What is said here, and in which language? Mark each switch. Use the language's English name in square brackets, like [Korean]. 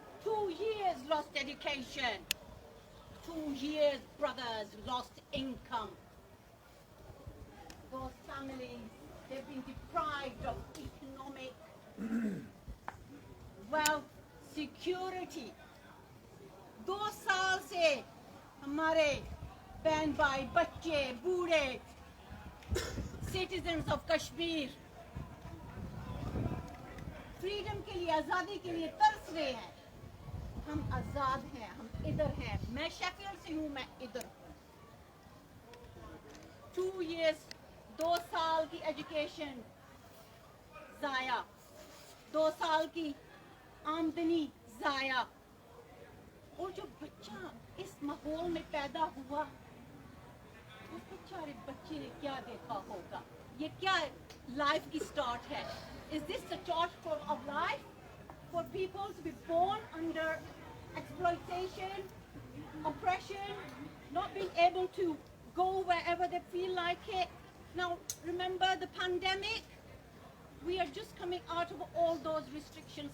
[English] 2 years lost education. 2 years, brothers, lost income. Those families, they've been deprived of economic wealth, security. [Hindi] 2 साल से हमारे बहन भाई, बच्चे, बूढ़े, [English] citizens of Kashmir, [Hindi] freedom के लिए, आज़ादी के लिए तरस रहे हैं. हम आज़ाद हैं, हम इधर हैं. मैं शेफील्ड से हूँ, मैं इधर हूँ. 2 years, 2 साल की एजुकेशन ज़ाया, 2 साल की आमदनी ज़ाया. और जो बच्चा इस माहौल में पैदा हुआ, उस बेचारे बच्चे ने क्या देखा होगा? ये क्या लाइफ की स्टार्ट है? [English] Is this the start of life for people to be born under exploitation, oppression, not being able to go wherever they feel like it? Now, remember the pandemic? We are just coming out of all those restrictions.